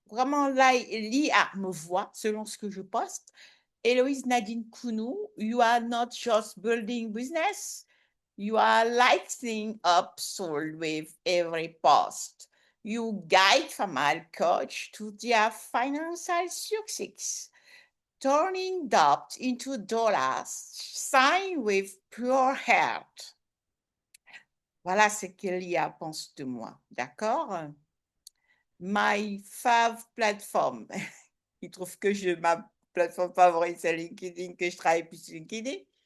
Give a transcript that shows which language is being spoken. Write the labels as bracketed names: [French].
[French] Vraiment, là, l'IA me voit selon ce que je poste. [English] Héloïse Nadine Kounou, you are not just building business, you are lighting up soul with every post. You guide female coach to their financial success, turning doubt into dollars, sign with pure heart. [French] Voilà ce que l'IA pense de moi, d'accord? [English] My fav platform. [French] Il trouve que ma plateforme favorite, c'est LinkedIn, que je travaille plus sur LinkedIn.